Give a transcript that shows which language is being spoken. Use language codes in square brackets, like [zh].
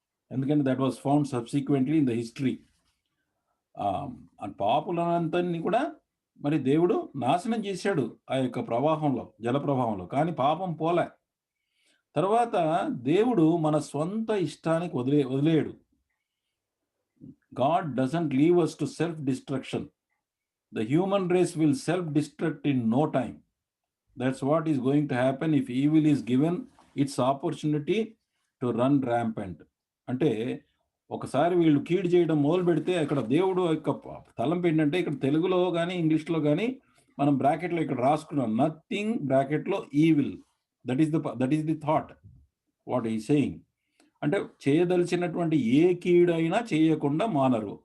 [te] ఎందుకంటే that was found subsequently in the history. పాపులందరినీ కూడా మరి దేవుడు నాశనం చేశాడు ఆ యొక్క ప్రవాహంలో, జల ప్రవాహంలో. కానీ పాపం పోలే. తర్వాత దేవుడు మన స్వంత ఇష్టానికి వదిలేయడు. [en] God doesn't leave us to self-destruction. The human race will self-destruct in no time. That's what is going to happen if evil is given its opportunity to run rampant. [te] అంటే ఒకసారి వీళ్ళు కీడు చేయడం మొదలు పెడితే అక్కడ దేవుడు యొక్క తలంపు ఏంటంటే, ఇక్కడ తెలుగులో కానీ ఇంగ్లీష్లో కానీ మనం బ్రాకెట్లో ఇక్కడ రాసుకున్నాం, నథింగ్ బ్రాకెట్లో evil. That is the thought what ఈ సేయింగ్. అంటే చేయదలిచినటువంటి ఏ కీడు అయినా చేయకుండా మానరు.